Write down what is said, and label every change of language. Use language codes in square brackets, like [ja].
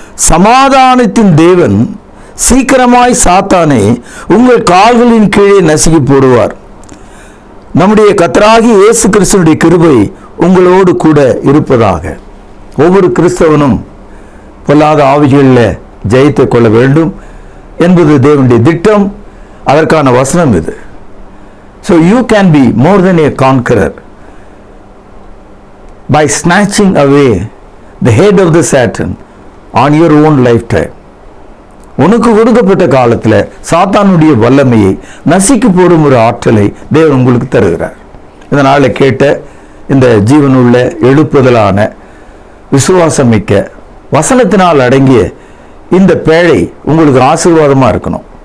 [ta] சமாதானத்தின் தேவன் சீக்கிரமாய் சாத்தானை உங்கள் கால்களின் கீழே நசுக்கி போடுவார். நம்முடைய கர்த்தராகிய இயேசு கிறிஸ்துவினுடைய கிருபை உங்களோடு கூட இருப்பதாக. ஒவ்வொரு கிறிஸ்தவனும் பொல்லாத ஆவிகளில் ஜெயித்து கொள்ள வேண்டும் என்பது தேவனுடைய திட்டம். அதற்கான வசனம் இது. [en] So you can be more than a conqueror by snatching away the head of the Satan on your own lifetime. [ta] உனக்கு கொடுக்கப்பட்ட காலத்தில் சாத்தானுடைய வல்லமையை நசுக்கி போடும் ஒரு ஆற்றலை தேவன் உங்களுக்கு தருகிறார். இதனால கேட்ட இந்த ஜீவனுள்ள எழுப்புதலான விசுவாசமிக்க வசனத்தினால் அடங்கிய இந்த பேழை உங்களுக்கு ஆசீர்வாதமா இருக்கணும்.